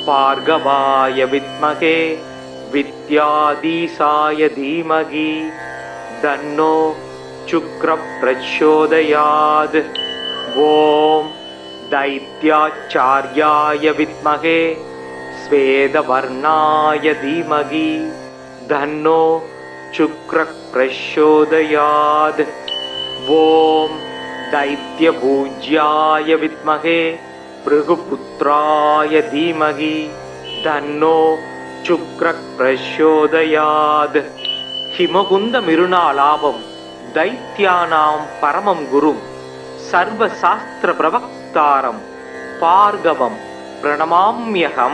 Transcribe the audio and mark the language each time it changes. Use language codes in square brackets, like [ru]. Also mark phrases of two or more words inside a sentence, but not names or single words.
[sa] भार्गवाय विद्महे विद्याधीशाय धीमहि तन्नो शुक्र प्रचोदयात्. ओम् दैत्याचार्याय विद्महे श्वेतवर्णाय धीमहि तन्नो शुक्र प्रचोदयात्. ஓம் दैत्यपूज्याय विद्महे भृगुपुत्राय धीमहि तन्नो शुक्रः प्रचोदयात्. हिमकुंद मिरुनालाभं दैत्यानां परमं गुरुं सर्वशास्त्र प्रवक्तारं पार्गवं प्रणमाम्यहं.